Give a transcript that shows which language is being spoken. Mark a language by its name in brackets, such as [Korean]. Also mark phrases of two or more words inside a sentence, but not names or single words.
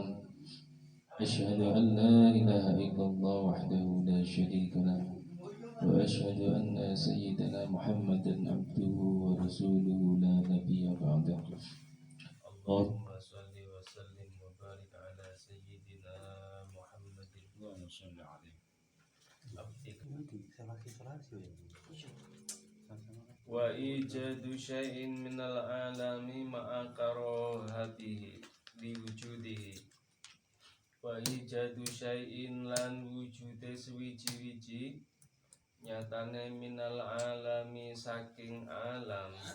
[Arabic] أشهد أن لا إله إلا الله وحده لا شريك له وأشهد أن سيدنا محمدا عبده ورسوله لا نبي بعده. اللهم صل وسلم وبارك على سيدنا محمد وصل عليه وإيجاد شيء من العالم مع كراهته لوجوده وإيجاد شيء [Javanese] lan wujude suwiji-wiji nyatane [Arabic] من العالم [Javanese] saking alam